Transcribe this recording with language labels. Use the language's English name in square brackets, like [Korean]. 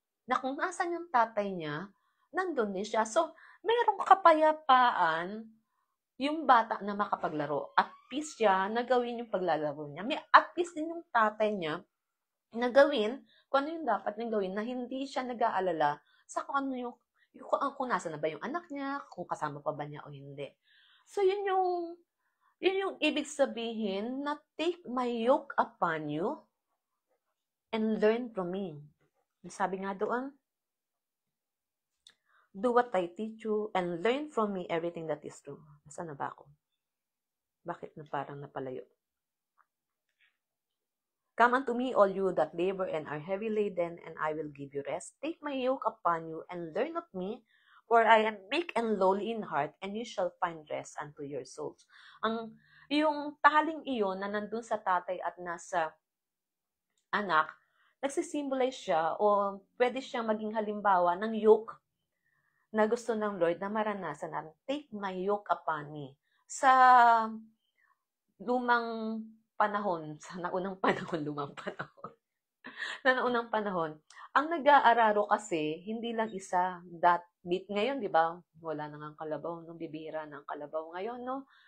[Filipino] Na kung nasan yung tatay niya, nandun din siya. So, mayroong kapayapaan yung bata na makapaglaro. At peace siya na gawin yung paglalaro niya. May at peace din yung tatay niya na gawin kung ano yung dapat niyang gawin na hindi siya nag-aalala sa kung ano kung nasa na ba yung anak niya, kung kasama pa ba niya o hindi. So, yun yung ibig sabihin na [English] take my yoke upon you and learn from me. [Filipino] Sabi nga doon, [English] do what I teach you and learn from me everything that is true. [Filipino] Nasaan na ba ako? Bakit na parang napalayo? [English] Come unto me, all you that labor and are heavy laden, and I will give you rest. Take my yoke upon you and learn of me, for I am meek and lowly in heart, and you shall find rest unto your souls. [Filipino] Yung taling iyon na nandun sa tatay at nasa anak, nagsisimbolize siya o pwede siyang maging halimbawa ng yoke na gusto ng Lord na maranasan natin. [English] Take my yoke upon me. [Filipino] Sa lumang panahon, sa naunang panahon, na naunang panahon, ang nag-aararo kasi, hindi lang isa, ngayon, di ba, wala na nga kalabaw, nung bibira ng kalabaw ngayon, no?